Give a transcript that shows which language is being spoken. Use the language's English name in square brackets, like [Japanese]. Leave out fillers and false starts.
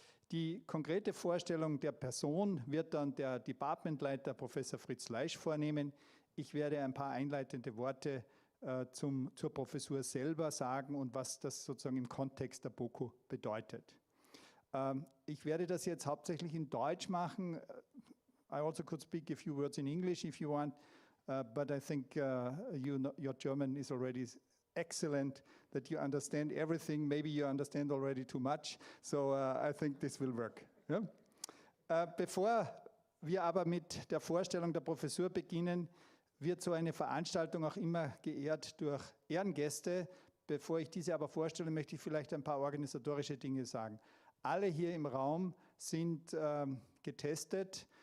[German] Die konkrete Vorstellung der Person wird dann der Departmentleiter Professor Fritz Leisch vornehmen. Ich werde ein paar einleitende Worte zur Professur selber sagen und was das sozusagen im Kontext der BOKU bedeutet. Ich werde das jetzt hauptsächlich in Deutsch machen. [English] I also could speak a few words in English if you want. But I think your German is already excellent, that you understand everything. Maybe you understand already too much. So I think this will work. Yeah? [German] Bevor wir aber mit der Vorstellung der Professur beginnen, wird so eine Veranstaltung auch immer geehrt durch Ehrengäste. Bevor ich diese aber vorstelle, möchte ich vielleicht ein paar organisatorische Dinge sagen. Alle hier im Raum sind getestet.